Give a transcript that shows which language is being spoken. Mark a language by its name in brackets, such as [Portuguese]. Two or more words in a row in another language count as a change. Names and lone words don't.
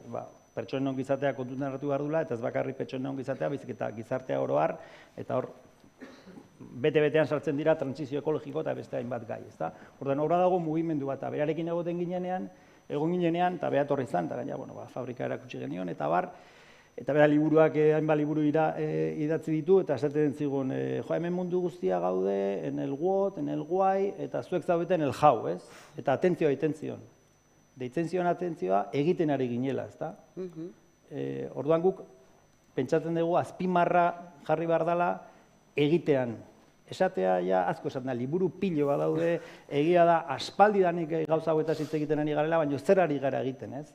[Basque] Pertsonen ongizatea kontutan hartu behar dula, eta ez bakarrik pertsonen ongizatea, baizik eta gizartea oro har, eta hor bete-betean sartzen dira trantsizio ekologiko eta beste hainbat gai, ezta? Orduan, horra dago mugimendu bat, eta berarekin egon ginenean, eta beha torri izan, eta gaina, fabrika erakutsi genion, eta bar, eta bera liburuak, hainbat liburu idatzi ditu, eta esaten zigun, hemen mundu guztia gaude, [Spanish] en el what, en el why, [Basque] eta zuek zaudete [Spanish] en el how, [Basque] ez? Eta atentzioa egiten zion. Deitzen zion atentzioa egiten ari ginela, ezta? Orduan guk, pentsatzen dugu, azpimarra jarri behar dela egitean. Esatea, asko esaten da, liburu pilo bat daude, egia da, aspaldidanik gauza hauetaz hitz egiten ari garela, baina zer ari gara egiten, ez?